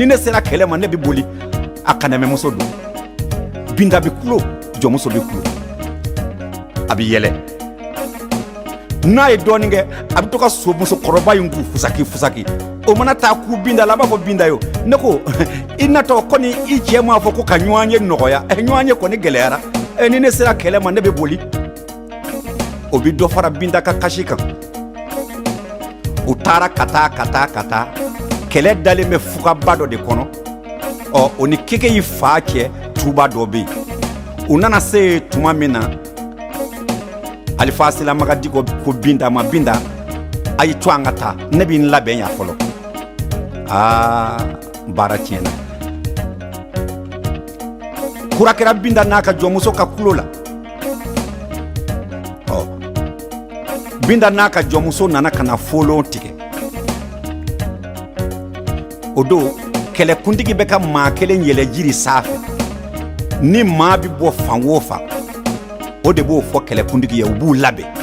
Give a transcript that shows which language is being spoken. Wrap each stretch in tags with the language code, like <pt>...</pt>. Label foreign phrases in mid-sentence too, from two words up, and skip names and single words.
<bm>ne sera kɛlɛ ma ne bi boli a kana muso don binda bi kulo jɔmuso bi kulo a bi yɛlɛ n'a ye dɔɔnin kɛ a bi to ka so musokɔrɔba in k'u fusaki o mana taa k'u binda la a b'a fɔ binda yo ne ko i natɔ kɔni i cɛ m'a fɔ ko ka ɲɔgɔn ye nɔgɔya ɲɔgɔn ye kɔni gɛlɛyara ni ne sera kɛlɛ ma ne bɛ boli o bi dɔ fara binda ka kasi kan u taara ka taa kɛlɛ dalen bɛ fugaba dɔ de kɔnɔ o ni keke y'i fa cɛ tuba dɔ bɛ yen u nana se tuma min na alifa silamagadi ko binda ma binda a y'i to an ka taa ne b'i n labɛn yan fɔlɔ baara tiɲɛna kura kɛra binda n'a ka jɔnmuso ka kulo la binda n'a ka jɔnmuso nana ka na folon tigɛ o don kɛlɛkuntigi bɛ ka maa kelen yɛlɛ jiri sanfɛ ni maa bi bɔ fan o fan o de b'o fɔ kɛlɛkuntigi ye u b'u labɛn</bm>